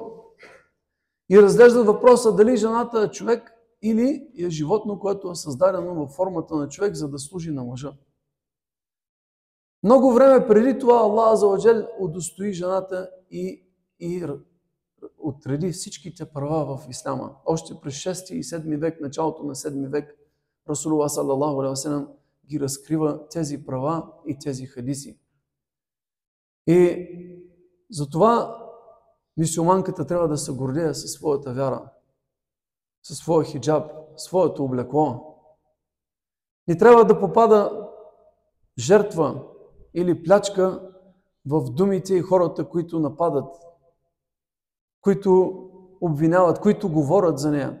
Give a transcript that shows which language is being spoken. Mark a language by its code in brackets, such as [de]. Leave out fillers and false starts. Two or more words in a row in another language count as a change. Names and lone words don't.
[bg] И разглеждат въпроса дали жената е човек или е животно, което е създадено във формата на човек, за да служи на мъжа. Много време преди това Аллах азза удостои жената и отреди всичките права в исляма. Още през 6 и 7 век, началото на 7 век, [ar] رسول الله صلى الله عليه وسلم [bg] ги разкрива тези права и тези хадиси. И затова мюсюлманката трябва да се гордее със своята вяра, със своя хиджаб, своето облекло. Не трябва да попада жертва или плячка в думите и хората, които нападат, които обвиняват, които говорят за нея.